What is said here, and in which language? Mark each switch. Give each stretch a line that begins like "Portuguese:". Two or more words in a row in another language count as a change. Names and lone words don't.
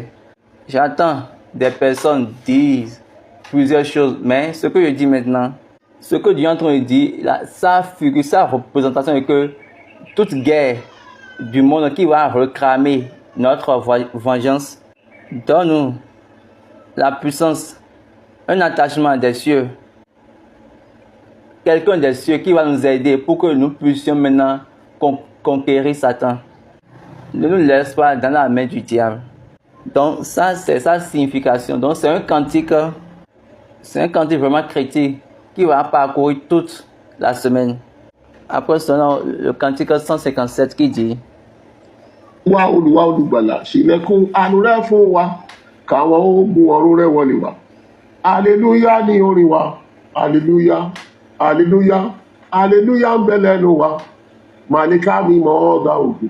French: J'entends des personnes dire plusieurs choses, mais ce que je dis maintenant, ce que Dieu est en train de dire, sa figure, sa représentation est que toute guerre du monde qui va réclamer notre vengeance, donne-nous la puissance, un attachement des cieux, quelqu'un des cieux qui va nous aider pour que nous puissions maintenant conquérir Satan. Ne nous laisse pas dans la main du diable. Donc ça, c'est sa signification. Donc c'est un cantique vraiment critique qui va parcourir toute la semaine. Après cela, le cantique 157 qui dit,
Yoruba: wá Olúwa olùgbàlà ṣílẹ̀kùn àánú rẹ̀ fún wa káwọn ogun ọ̀run rẹ̀ wọlé wá. Hallelujah ni orin wa. Hallelujah, hallelujah, hallelujah ń bẹ lẹ́nu wa. Màlíkà mímọ́ ọ̀gá ògùn.